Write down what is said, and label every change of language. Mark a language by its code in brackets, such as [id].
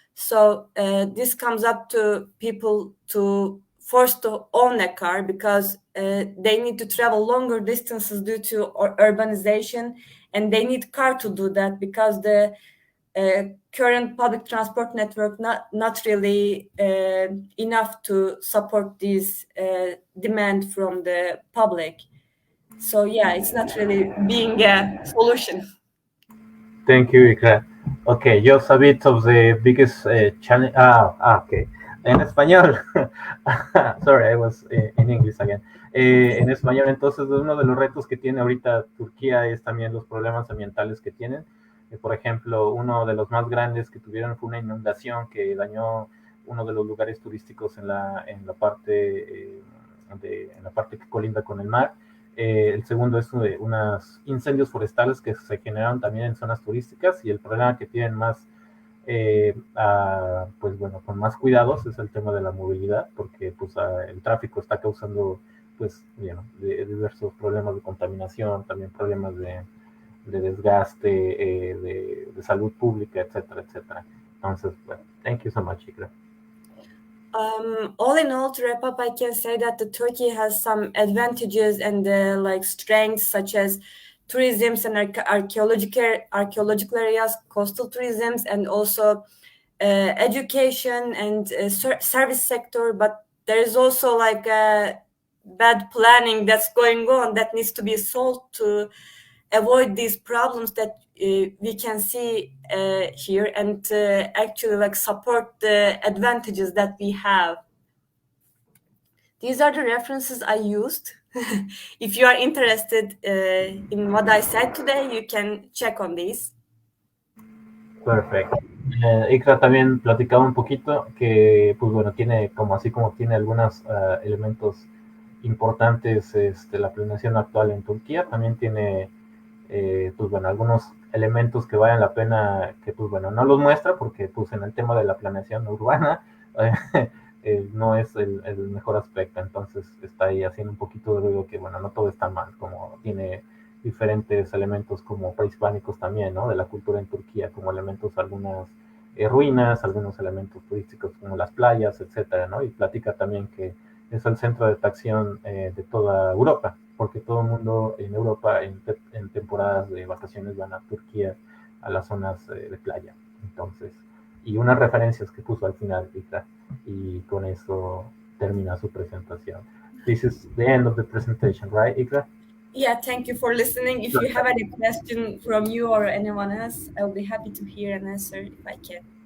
[en] So this comes up to people to forced to own a car because they need to travel longer distances due to urbanization, and they need car to do that because the current public transport network not really enough to support this demand from the public. So yeah, it's not really being a solution. Thank you, Ikra. Okay, just a bit of the biggest challenge. Okay. [es] En español. [en] Sorry, I was in English again. [es] En español, entonces, uno de los retos que tiene ahorita Turquía es también los problemas ambientales que tienen. Por ejemplo, uno de los más grandes que tuvieron fue una inundación que dañó uno de los lugares turísticos en la parte que colinda con el mar. El segundo es unos incendios forestales que se generaron también en zonas turísticas, y el problema que tienen más, pues bueno, con más cuidados es el tema de la movilidad, porque pues el tráfico está causando pues diversos problemas de contaminación, también problemas de desgaste, de salud pública, etcétera, etcétera. Entonces, bueno, [en] thank you so much, Ikra. All in all, to wrap up, I can say that the Turkey has some advantages and like strengths, such as tourism and archaeological areas, coastal tourism, and also education and service sector. But there is also like bad planning that's going on that needs to be solved to avoid these problems that we can see here, and actually like support the advantages that we have. These are the references I used if you are interested in what I said today, you can check on these. [es] Perfecto. Ikra también platicaba un poquito que, pues bueno, tiene como así como tiene algunos elementos importantes la planeación actual en Turquía, también tiene, pues bueno, algunos elementos que valen la pena, que pues bueno, no los muestra porque pues en el tema de la planeación urbana no es el mejor aspecto, entonces está ahí haciendo un poquito de ruido que bueno, no todo está mal, como tiene diferentes elementos como prehispánicos también, ¿no? De la cultura en Turquía, como elementos, algunas ruinas, algunos elementos turísticos como las playas, etcétera, ¿no? Y platica también que es el centro de atracción de toda Europa, porque todo el mundo en Europa en temporadas de vacaciones van a Turquía, a las zonas de playa. Entonces, y unas referencias que puso al final, Ikra, y con eso termina su presentación. [en] This is the end of the presentation, right, Ikra? Yeah, thank you for listening. If you have any question from you or anyone else, I'll be happy to hear and answer if I can.